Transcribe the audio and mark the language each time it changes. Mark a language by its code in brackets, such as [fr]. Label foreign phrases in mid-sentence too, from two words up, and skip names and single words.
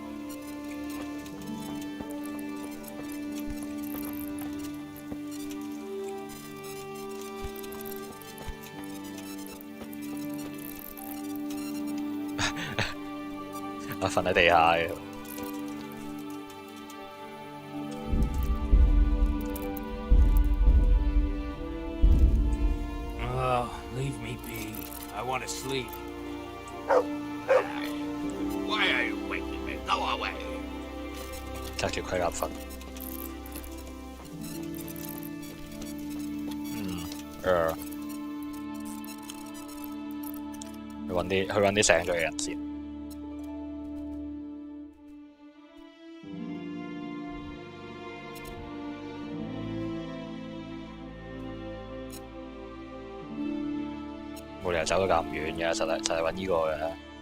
[yue] 我瞓喺地下嘅。 [en] Oh, leave me be. want to sleep. Why are you waking me? Go away. [yue] 隔住佢眼瞓。去揾啲醒咗嘅人先。冇理由走得咁遠嘅，實係揾呢個嘅。